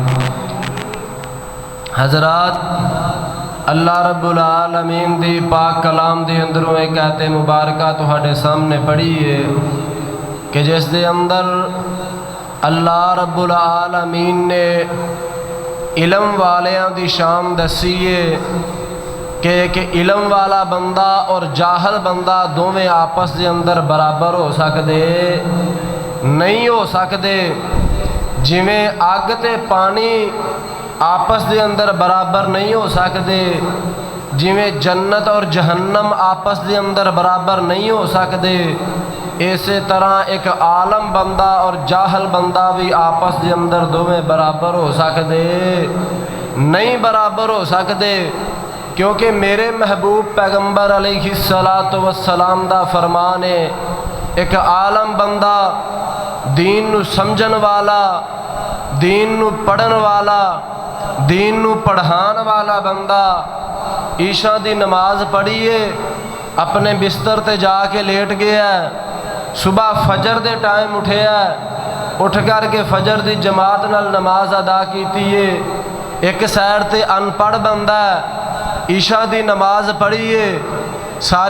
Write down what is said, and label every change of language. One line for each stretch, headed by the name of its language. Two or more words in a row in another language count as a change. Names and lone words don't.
Punjabi: حضرات اللہ
Arabic: رب العالمین
Punjabi: دی پاک کلام دے اندروں ایک آیت مبارکہ تہاڈے سامنے پڑھی ہے کہ جس دے اندر اللہ
Arabic: رب العالمین
Punjabi: نے علم والیاں دی شان دسیے کہ ایک علم والا بندہ اور جاہل بندہ دوویں آپس دے اندر برابر ہو سکدے نہیں ہو سکدے جویں اگ تے پانی آپس دے اندر برابر نہیں ہو سکدے جویں جنت اور جہنم آپس دے اندر برابر نہیں ہو سکدے اسی طرح ایک عالم بندہ اور جاہل بندہ بھی آپس دے اندر دوویں برابر ہو سکدے نہیں برابر ہو سکدے کیونکہ میرے محبوب پیغمبر
Arabic: علیہ السلام
Punjabi: دا فرمان ہے ایک عالم بندہ دین نو سمجھن والا دین نو پڑھن والا دین نو پڑھان والا بندہ عشاء دی نماز پڑھیے اپنے بستر تے جا کے لیٹ گیا ہے صبح فجر دے ٹائم اٹھیا ہے اٹھ کر کے فجر دی جماعت نال نماز ادا کیتی ہے ایک سائر تے ان پڑھ بندہ ہے عشاء دی نماز پڑھیے ساری